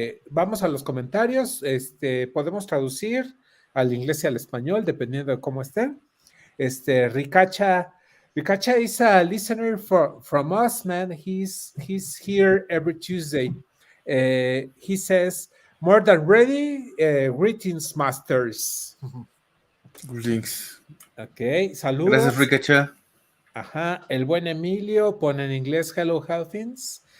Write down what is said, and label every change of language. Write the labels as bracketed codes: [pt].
[es] Vamos a los comentarios. Podemos traducir al inglés y al español, dependiendo de cómo estén. [en] Ricacha is a listener from us, man. He's here every Tuesday. He says, more than ready, greetings, masters. Greetings. [es] Ok, saludos. Gracias, Ricacha. Ajá, el buen Emilio pone en inglés [en] Hello HELLFINS.